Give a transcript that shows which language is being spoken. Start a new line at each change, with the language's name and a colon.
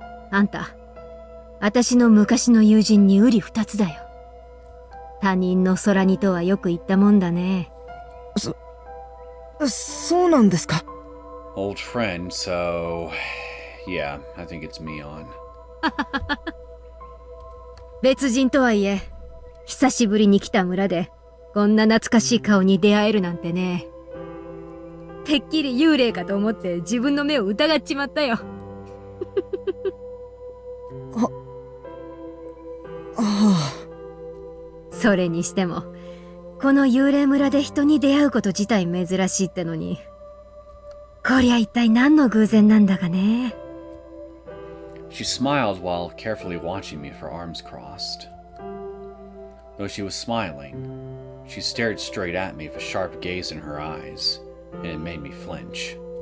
Japanese: あんた、私の昔の友人に瓜二つだよ。他人の空似とはよく言ったもんだね。そうなんですか。
English: Old friend, so yeah, I think it's Mion.
Japanese: 別人とはいえ、久しぶりに来た村で、こんな懐かしい顔に出会えるなんてね。てっきり幽霊かと思って自分の目を疑っちまったよ。それにしてもこの幽霊村で人に出会うこと自体珍しいってのに、こりゃ一体何の偶然なんだかね。
English: She smiled while carefully watching me with her arms crossed. Though she was smiling, she stared straight at me with a sharp gaze in her eyes, and it made me flinch.